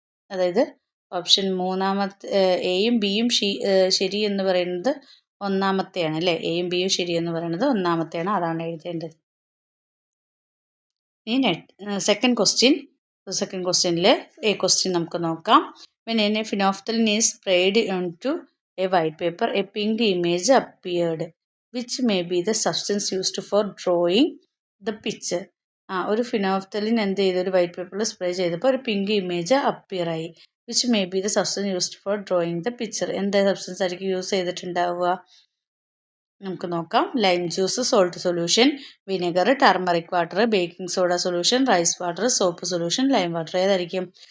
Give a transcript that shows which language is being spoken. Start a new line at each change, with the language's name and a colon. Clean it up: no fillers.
Malayalam: അതായത് ഓപ്ഷൻ മൂന്നാമത്തെ, എയും ബിയും ശരി എന്ന് പറയുന്നത് ഒന്നാമത്തെയാണ് അല്ലേ? എയും ബിയും ശരി എന്ന് പറയുന്നത് ഒന്നാമത്തെയാണ്. അതാണ് എഴുതേണ്ടത്. ഇനി സെക്കൻഡ് ക്വസ്റ്റ്യനിൽ എ ക്വസ്റ്റ്യൻ നമുക്ക് നോക്കാം.
English: When a phenolphthalein is sprayed onto a white paper, a pink image appeared. Which may be the substance used for drawing the picture.
Malayalam: ഒരു ഫിനോഫ്തലിൻ എന്ത് ചെയ്തു? ഒരു വൈറ്റ് പേപ്പറിൽ സ്പ്രേ ചെയ്തപ്പോൾ ഒരു പിങ്ക് ഇമേജ് അപ്പിയർ ആയി.
English: Which may be the substance used for drawing the picture.
Malayalam: എന്താ substance ആയിരിക്കും യൂസ് ചെയ്തിട്ടുണ്ടാവുക? നമുക്ക് നോക്കാം.
English: Lime juice, salt solution, vinegar, turmeric water, baking soda solution, rice water, soap solution, lime water.
Malayalam: ഏതായിരിക്കും?